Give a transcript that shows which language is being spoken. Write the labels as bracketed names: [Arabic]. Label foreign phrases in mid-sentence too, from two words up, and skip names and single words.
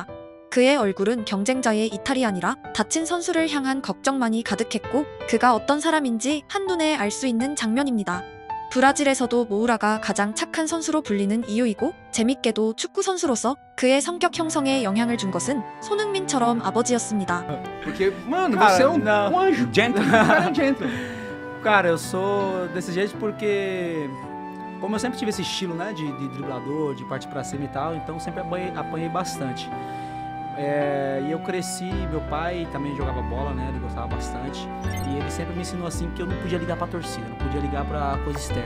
[Korean] 그의 얼굴은 경쟁자의 이탈이 아니라 다친 선수를 향한 걱정만이 가득했고 그가 어떤 사람인지 한눈에 알 수 있는 장면입니다. 브라질에서도 모우라가 가장 착한 선수로 불리는 이유이고 재밌게도 축구 선수로서 그의 성격 형성에 영향을 준 것은 손흥민처럼 아버지였습니다. [Portuguese] Porque, mano, você é um não. anjo. Gentle. O cara é um gentle. Cara, eu sou desse jeito porque, como eu sempre tive esse estilo, né, de driblador, de partir pra cima e tal, então sempre apanhei bastante. E eu cresci, meu pai também jogava bola, né, ele gostava bastante, e ele sempre me ensinou assim que eu não podia ligar pra torcida, não podia ligar pra coisa externa.